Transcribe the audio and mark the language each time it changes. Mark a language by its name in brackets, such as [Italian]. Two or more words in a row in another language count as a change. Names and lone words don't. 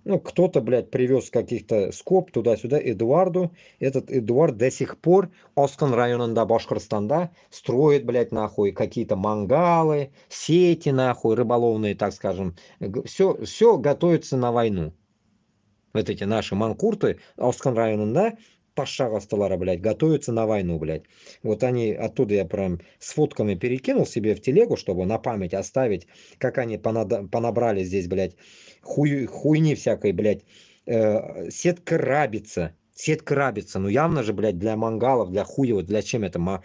[Russian] Ну, кто-то, блядь, привез каких-то скоб туда-сюда Эдуарду. Этот Эдуард до сих пор [Bashkir] Оскан районында, [Russian] Башкортостанда строит, блядь, нахуй, какие-то мангалы, сети, нахуй, рыболовные, так скажем. Все готовится на войну. Вот эти наши манкурты [Bashkir] Оскан районында, [Russian] пашагастылары, блядь, готовятся на войну, блядь. Вот они, оттуда я прям с фотками перекинул себе в телегу, чтобы на память оставить, как они понабрали здесь, блядь, хуйни всякой, блядь. Сетка рабица, ну явно же, блядь, для мангалов, для хуева, для чем это?